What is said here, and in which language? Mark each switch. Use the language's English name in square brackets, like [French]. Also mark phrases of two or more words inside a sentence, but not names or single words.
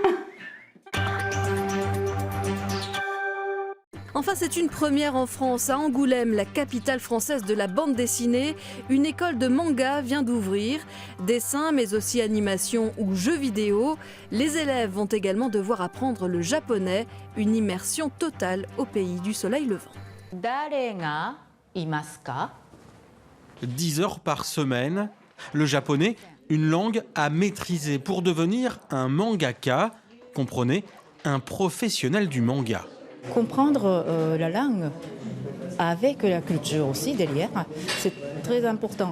[French] Enfin, c'est une première en France. À Angoulême, la capitale française de la bande dessinée, une école de manga vient d'ouvrir. Dessin, mais aussi animation ou jeux vidéo. Les élèves vont également devoir apprendre le japonais, une immersion totale au pays du soleil levant. [Japanese] 誰がいますか? [French] 10 heures par semaine. Le japonais, une langue à maîtriser pour devenir un mangaka. Comprenez, un professionnel du manga. Comprendre la langue avec la culture aussi derrière, c'est très important.